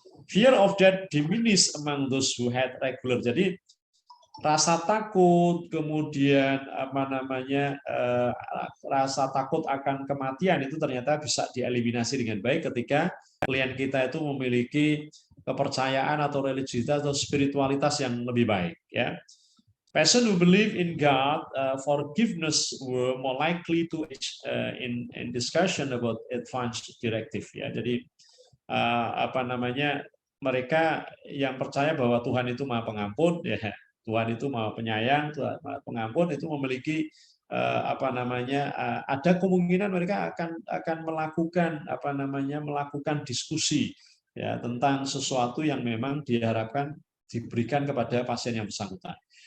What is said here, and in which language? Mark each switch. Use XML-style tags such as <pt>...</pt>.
<en>Fear of death diminished among those who had regular.</en> <id>Jadi rasa takut, kemudian apa namanya rasa takut akan kematian itu ternyata bisa dieliminasi dengan baik ketika klien kita itu memiliki kepercayaan atau religiusitas atau spiritualitas yang lebih baik, ya.</id> <en>Person who believe in God, forgiveness were more likely to in discussion about advanced directive, ya.</en> <id>Jadi apa namanya mereka yang percaya bahwa Tuhan itu Maha Pengampun, ya, Tuhan itu Maha Penyayang, Tuhan Maha Pengampun, itu memiliki apa namanya ada kemungkinan mereka akan melakukan diskusi, ya, tentang sesuatu yang memang diharapkan diberikan kepada pasien yang bersangkutan.</id>